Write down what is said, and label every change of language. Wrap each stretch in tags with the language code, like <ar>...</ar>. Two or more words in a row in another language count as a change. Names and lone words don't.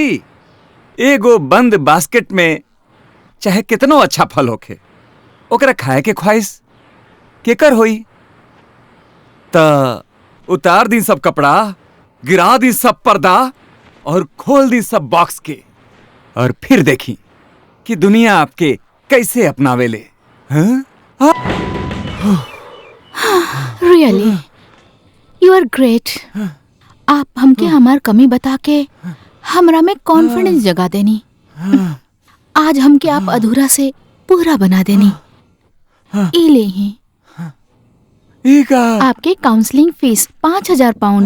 <bho>एगो बंद बास्केट में चाहे कितनो अच्छा फल होखे, ओकरा खाए के ख्वाहिश केकर होई? त उतार दी सब कपड़ा, गिरा दी सब पर्दा और खोल दी सब बॉक्स के, और फिर देखी कि दुनिया आपके कैसे अपनावेले। हाँ?</bho> <en>Really you are great.</en> <bho>आप हमके हमार कमी बता के हमरा में कॉन्फिडेंस जगा देनी। आज हमके आप अधूरा से पूरा बना देनी। ई ले ही आपके</bho> <en>counselling fees</en> <bho>5000 पाउंड।</bho>